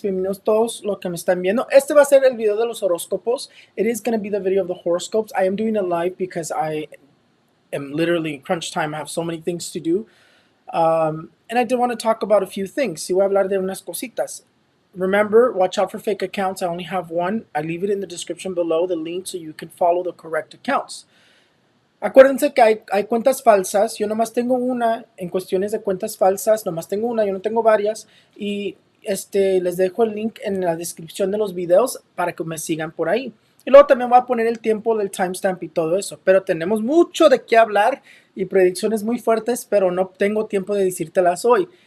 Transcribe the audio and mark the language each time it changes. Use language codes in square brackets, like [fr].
[es] Bienvenidos todos los que me están viendo. Este va a ser el video de los horóscopos. [en] It is going to be the video of the horoscopes. I am doing it live because I am literally in crunch time. I have so many things to do. And I did want to talk about a few things. [es] Si voy a hablar de unas cositas. [en] Remember, watch out for fake accounts. I only have one. I leave it in the description below, the link, so you can follow the correct accounts. [es] Acuérdense que hay cuentas falsas. Yo nomás tengo una en cuestiones de cuentas falsas. Nomás tengo una, yo no tengo varias. Y les dejo el link en la descripción de los videos para que me sigan por ahí. Y luego también voy a poner el tiempo del timestamp y todo eso. Pero tenemos mucho de qué hablar y predicciones muy fuertes, pero no tengo tiempo de decírtelas hoy.